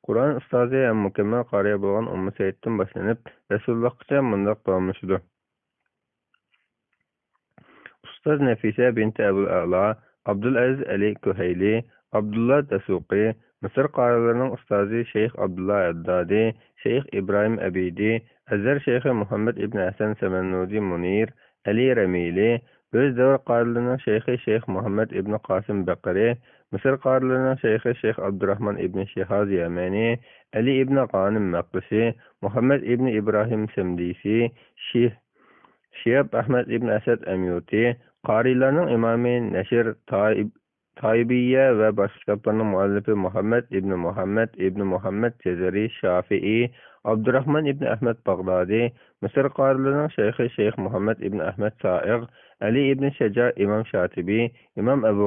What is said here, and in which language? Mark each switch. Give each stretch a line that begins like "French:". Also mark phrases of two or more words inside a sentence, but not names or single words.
Uzbek: Qur'on ustozi ham mukammal qoriya bo'lgan Ummu Saiddan boshlanib, Rasulullohgacha mundoq davomlashadi. Ustoz Nafisa binti Abul A'la, Abdulaziz Ali Kuhayli, Abdullah Dasuqi, Misr qorilarining ustozi Shayx Abdullah Addadi, Shayx Ibrahim Abidi, Azhar Shayxi Muhammad ibn Hasan Samannudi Munir, Ali Ramili, o'z davr qorilarining shayxi Shayx Muhammad ibn Qasim Baqari, Misr qorilarining shayxi Shayx Abdurrahman ibn Shihoz Yamani, Ali ibn Qanim Maqdisi, Muhammad ibn Ibrahim Samdisi, Shihab Ahmad ibn Asad Amyuti, qorilarning imomi Nashir Taybiyya va boshqa kitoblarning muallifi Muhammad ibn Muhammad Jazari Shafi'i, Abdurrahman ibn Ahmad Bag'dodi, Misr qorilarining shayxi Shayx Muhammad ibn Ahmad Sa'iq, Ali ibn Shaja Imam Shatibi, Imam Abu